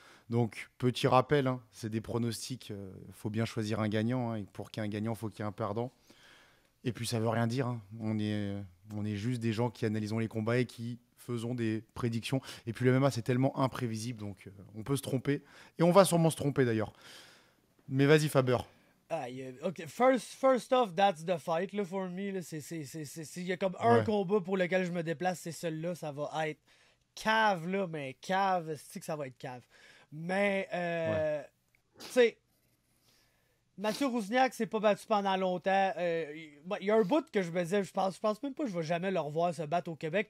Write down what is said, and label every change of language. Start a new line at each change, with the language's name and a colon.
French: Donc, petit rappel, hein, c'est des pronostics. Faut bien choisir un gagnant. Hein, et pour qu'il y ait un gagnant, il faut qu'il y ait un perdant. Et puis, ça veut rien dire. Hein. On est juste des gens qui analysons les combats et qui faisons des prédictions. Et puis, le MMA, c'est tellement imprévisible. Donc, on peut se tromper. Et on va sûrement se tromper, d'ailleurs. Mais vas-y, Faber.
English: OK, first off, that's the fight, là, for me.
French: Il y a comme un combat pour lequel je me déplace, c'est celui-là. Ça va être cave, là, mais cave, c'est que ça va être cave. Mais, tu sais, Mathieu Rusniak s'est pas battu pendant longtemps. Il y a un bout que je me disais, je pense même pas que je vais jamais le revoir se battre au Québec.